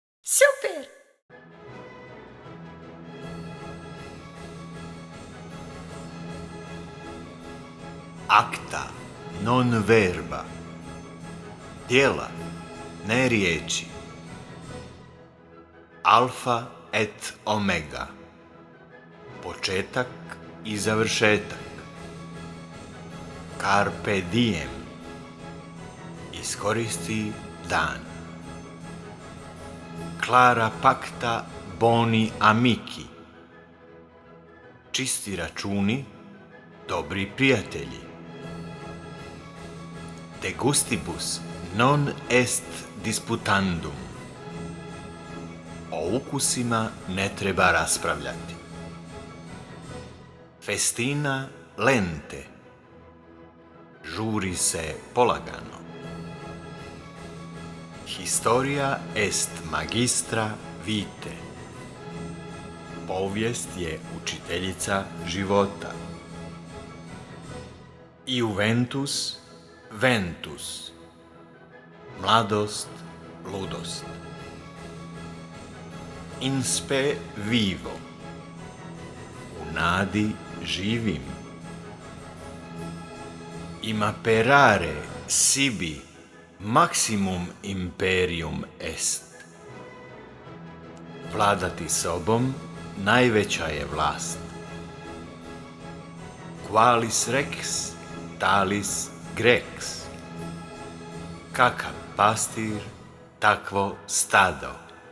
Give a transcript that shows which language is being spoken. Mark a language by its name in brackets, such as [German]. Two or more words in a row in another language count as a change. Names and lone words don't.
[Croatian] Super! [Latin] Acta non verba. [Croatian] Djela, ne riječi. [Latin] Alfa et omega. [Croatian] Početak i završetak. [Latin] Carpe diem. [Croatian] Iskoristi dan. [Latin] Clara pacta boni amici. [Croatian] Čisti računi, dobri prijatelji. [Latin] De gustibus non est disputandum. [Croatian] O ukusima ne treba raspravljati. [Latin] Festina lente. [Croatian] Žuri se polagano. [Latin] Historia est magistra vitae. [Croatian] Povijest je učiteljica života. [Latin] Iuventus ventus. [Croatian] Mladost, ludost. [Latin] In spe vivo. [Croatian] U nadi živim. [Latin] Imperare sibi maximum imperium est. [Croatian] Vladati sobom najveća je vlast. [Latin] Qualis rex, talis grex. [Croatian] Kakav pastir, takvo stado.